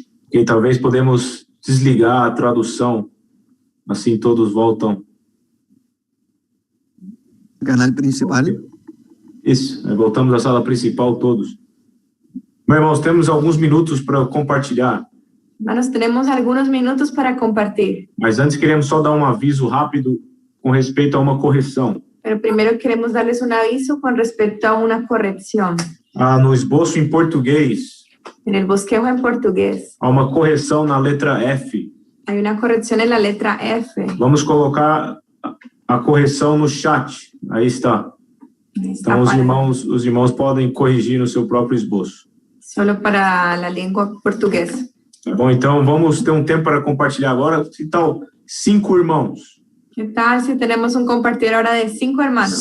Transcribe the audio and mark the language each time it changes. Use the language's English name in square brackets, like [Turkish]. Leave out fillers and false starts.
[Portuguese] E talvez podemos desligar a tradução, assim todos voltam. Canal principal. Isso, voltamos à sala principal todos. Meus irmãos, temos alguns minutos para compartilhar. [Spanish] Hermanos, tenemos algunos minutos para compartir. [Portuguese] Mas antes queremos só dar um aviso rápido com respeito a uma correção. [Spanish] Pero primero queremos darles un aviso con respecto a una corrección. [Portuguese] No esboço em português, [Spanish] En el bosquejo en portugués, [Portuguese] há uma correção na letra F. [Spanish] hay una corrección en la letra F. [Portuguese] Vamos colocar a correção no chat. Aí está. Então os irmãos podem corrigir no seu próprio esboço. [Spanish] Solo para la lengua portuguesa. [Portuguese] Tá bom? Então vamos ter um tempo para compartilhar agora. Que tal 5 irmãos? [Spanish] ¿Qué tal si tenemos un compartir ahora de 5 hermanos?